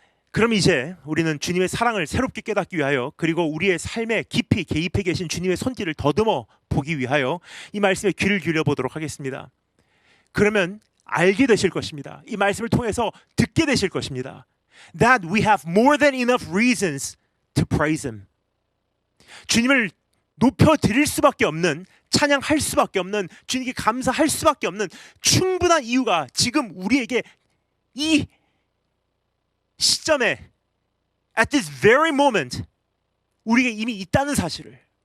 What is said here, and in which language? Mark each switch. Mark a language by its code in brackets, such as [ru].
[ko] 그럼 이제 우리는 주님의 사랑을 새롭게 깨닫기 위하여, 그리고 우리의 삶에 깊이 개입해 계신 주님의 손길을 더듬어 보기 위하여 이 말씀에 귀를 기울여 보도록 하겠습니다. 그러면 알게 되실 것입니다. 이 말씀을 통해서 듣게 되실 것입니다. [en] That we have more than enough reasons to praise him. [ko] 주님을 높여드릴 수밖에 없는, 찬양할 수밖에 없는, 주님께 감사할 수밖에 없는 충분한 이유가 지금 우리에게 이 시점에 [en] at this very moment [ko] 우리에게 이미 있다는 사실을.